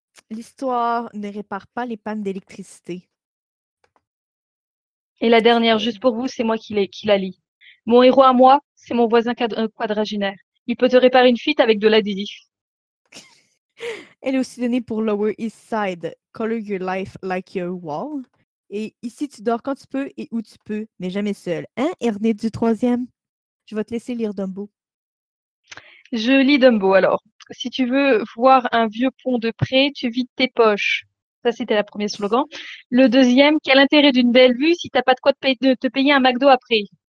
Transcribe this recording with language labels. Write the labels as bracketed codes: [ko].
[fr] L'histoire ne répare pas les pannes d'électricité. Et la dernière, juste pour vous, c'est moi qui la lis. Mon héros à moi, c'est mon voisin quadragénaire. Il peut te réparer une fuite avec de l'adhésif. Elle est aussi donnée pour Lower East Side. [en] Color your life like your wall. [fr] Et ici, tu dors quand tu peux et où tu peux, mais jamais seul. Hein, Erné du troisième? Je vais te laisser lire Dumbo. Je lis Dumbo, alors. Si tu veux voir un vieux pont de près, tu vides tes poches. Ça, c'était la première slogan. Le deuxième, quel intérêt d'une belle vue si t'as pas de quoi te payer un McDo après?